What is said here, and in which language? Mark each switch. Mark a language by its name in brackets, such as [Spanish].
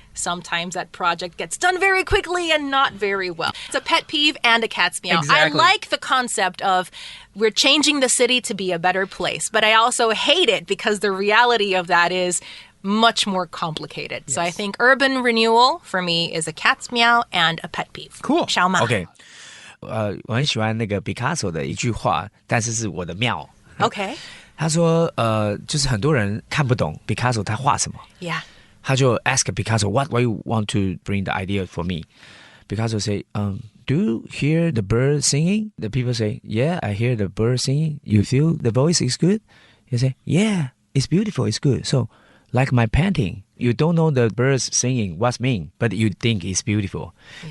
[English] Sometimes that project gets done very quickly and not very well. It's a pet peeve and a cat's meow. Exactly. I like the concept of we're changing the city to be a better place, but I also hate it because the reality of that is much more complicated. Yes. So I think urban renewal for me is a cat's meow and a pet peeve. Cool. Xiao Ma. [Chinese] OK， 我很喜欢那个 Picasso 的一句话，但是是我的妙。 [English] OK。 [Chinese] 他说，就是很多人看不懂 Picasso 他画什么。 [English] Yeah. [Chinese] 他就 [English] ask Picasso, why you want to bring the idea for me? Picasso say, do you hear the bird singing? The people say, yeah, I hear the bird singing. You feel the voice is good? He say, yeah, it's beautiful, it's good. So, like my painting, you don't know the birds singing what's mean, but you think it's beautiful. Yeah.